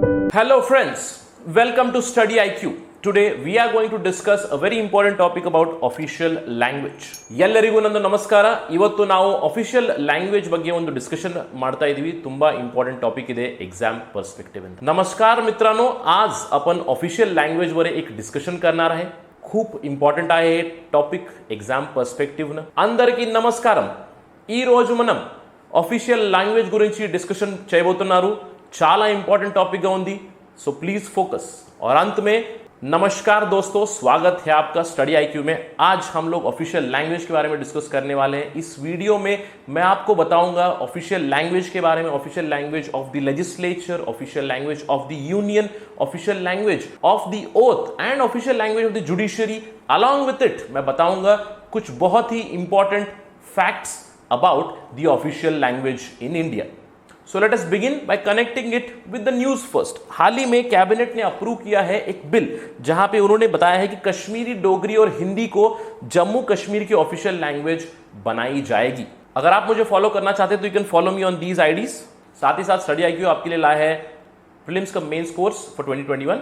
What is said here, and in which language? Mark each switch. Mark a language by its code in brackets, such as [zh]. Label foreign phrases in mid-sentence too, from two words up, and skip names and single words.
[en] Hello friends, welcome to Study IQ. Today we are going to discuss a very important topic about official language. [kn] ಎಲ್ಲರಿಗೂ ನನ್ನ ನಮಸ್ಕಾರ. ಇವತ್ತು ನಾವು [en] official language [kn] ಬಗ್ಗೆ ಒಂದು ಡಿಸ್ಕशन ಮಾಡ್ತಾ ಇದೀವಿ. [en] ತುಂಬಾ important topic ಇದೆ exam perspective ಅಂತ. [mr] नमस्कार मित्रांनो, आज आपण [en] official language [mr] वर एक डिस्कशन करणार आहे. खूप इंपॉर्टंट आहे हे टॉपिक [en] exam perspective [mr] न. [te] అందరికీ నమస్కారం. ఈ రోజు మనం [en] official language [te] గురించి डिस्कशन చేయబోతున్నారు. చాలా [en] important topic [te] గా ఉంది. [en] So please focus. [hi] और अंत में नमस्कार दोस्तों, स्वागत है आपका स्टडी आईक्यू में. आज हम लोग [en] official language [hi] के बारे में डिस्कस करने वाले हैं. इस वीडियो में मैं आपको बताऊंगा [en] official language [hi] के बारे में, [en] official language of the legislature, official language of the union, official language of the oath and official language of the judiciary. along with it [hi] मैं बताऊंगा कुछ बहुत ही [en] important facts about the official language in India. So let us begin by connecting it with the news first. [hi] हाल ही में कैबिनेट ने अप्रूव किया है एक बिल जहां पे उन्होंने बताया है कि कश्मीरी, डोगरी और हिंदी को जम्मू कश्मीर की [en] official language [hi] बनाई जाएगी. अगर आप मुझे फॉलो करना चाहते हैं तो [en] you can follow me on these IDs. [hi] साथ ही साथ स्टडी आईक्यू आपके लिए लाया है प्रीलिम्स का [en] mains course for [hi] 2021.